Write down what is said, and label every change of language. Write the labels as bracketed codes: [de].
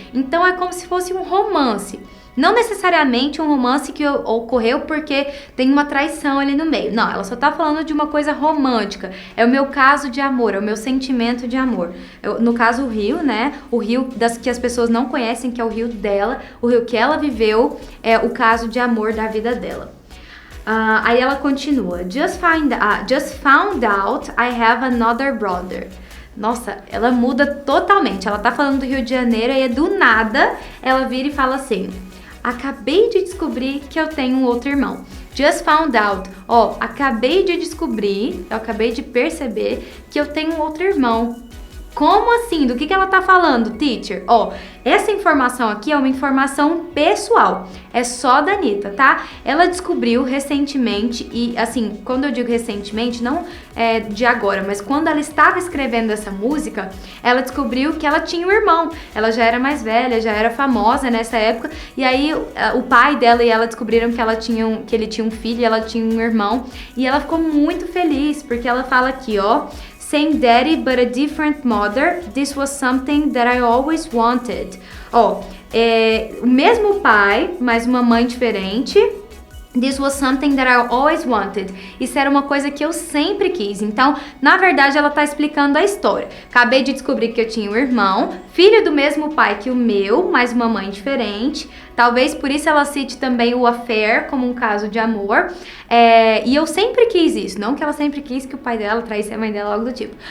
[pt] Então é como se fosse um romance. Não necessariamente um romance que ocorreu porque tem uma traição ali no meio. Não, ela só tá falando de uma coisa romântica. É o meu caso de amor, é o meu sentimento de amor. No caso, o rio, né? O rio que as pessoas não conhecem, que é o rio dela, o rio que ela viveu, é o caso de amor da vida dela. Aí ela continua. [en] Just found out I have another brother. [pt] Nossa, ela muda totalmente. Ela tá falando do Rio de Janeiro e do nada ela vira e fala assim: acabei de descobrir que eu tenho um outro irmão. [en] Just found out. [pt] Acabei de descobrir, eu acabei de perceber que eu tenho um outro irmão. Como assim? Do que ela tá falando, teacher? Essa informação aqui é uma informação pessoal. É só da Anitta, tá? Ela descobriu recentemente, e assim, quando eu digo recentemente, não é de agora, mas quando ela estava escrevendo essa música, ela descobriu que ela tinha um irmão. Ela já era mais velha, já era famosa nessa época, e aí o pai dela e ela descobriram que ele tinha um filho e ela tinha um irmão, e ela ficou muito feliz, porque ela fala aqui, [en] same daddy but a different mother, this was something that I always wanted. [pt] O mesmo pai, mas uma mãe diferente. [en] This was something that I always wanted. [pt] Isso era uma coisa que eu sempre quis. Então, na verdade, ela tá explicando a história. Acabei de descobrir que eu tinha um irmão, filho do mesmo pai que o meu, mas uma mãe diferente. Talvez por isso ela cite também o affair como um caso de amor. E eu sempre quis isso. Não que ela sempre quis que o pai dela traísse a mãe dela, algo do tipo.